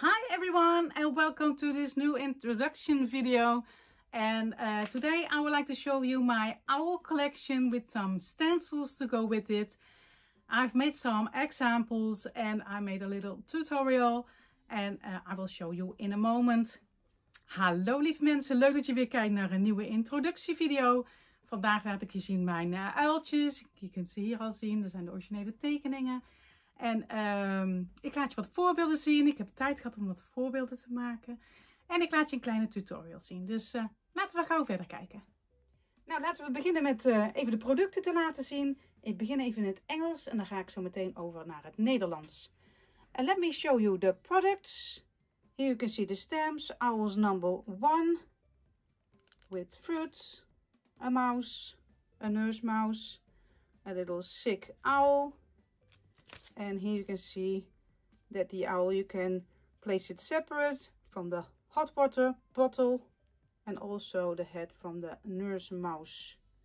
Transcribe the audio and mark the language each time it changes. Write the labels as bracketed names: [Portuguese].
[English] everyone and welcome to this new introduction video. And today I would like to show you my owl collection with some stencils to go with it. I've made some examples and I made a little tutorial and I will show you in a moment. [Dutch] Hallo lieve mensen, leuk dat je weer kijkt naar een nieuwe introductievideo. Vandaag laat ik je zien mijn uiltjes. Je kunt ze hier al zien, dat zijn de originele tekeningen. En ik laat je wat voorbeelden zien. Ik heb tijd gehad om wat voorbeelden te maken. En ik laat je een kleine tutorial zien. Dus laten we gauw verder kijken. Nou, laten we beginnen met even de producten te laten zien. Ik begin even in het Engels en dan ga ik zo meteen over naar het Nederlands. [English] And let me show you the products. Here you can see the stamps. Owls number 1 with fruits, a mouse, a nurse mouse, a little sick owl. And here you can see that the owl, you can place it separate from the hot water bottle and also the head from the nurse mouse.